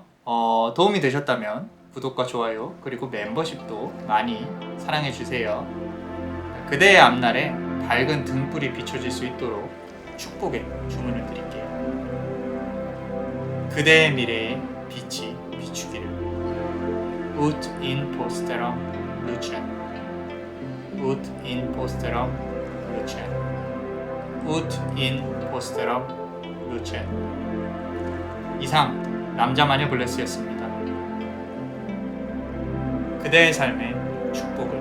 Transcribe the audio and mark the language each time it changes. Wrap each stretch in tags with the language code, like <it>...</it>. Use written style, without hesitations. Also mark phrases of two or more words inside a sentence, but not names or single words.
<ko>도움이 되셨다면 구독과 좋아요 그리고 멤버십도 많이 사랑해주세요. 그대의 앞날에 밝은 등불이 비춰질 수 있도록 축복의 주문을 드릴게요. 그대의 미래에 빛이 비추기를.</ko> <la>Ut in posterum lucem. Ut in posterum lucem. Ut in posterum lucem.</la> <ko>이상 남자마녀 블레스였습니다. 그대의 삶의 축복을.</ko>